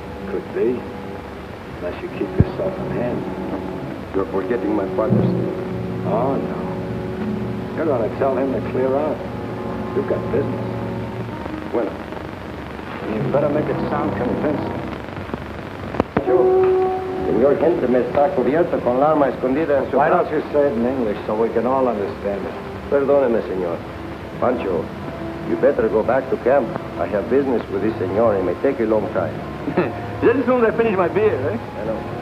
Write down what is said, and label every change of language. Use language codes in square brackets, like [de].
[en] Could be. Unless you keep yourself in hand. You're forgetting my partner, Steve. Oh, no. You're going to tell him to clear out. You've got business. Well, And you better make it sound convincing. [es] Señor henchmen está cubierto con la arma escondida en su [en] Why [es] brazo. [en] don't you say it in English so we can all understand it? [es] Perdóneme, señor. [en] Pancho, you better go back to camp. I have business with this señor. It may take a long time. Just as soon as I finish my beer, eh? I know.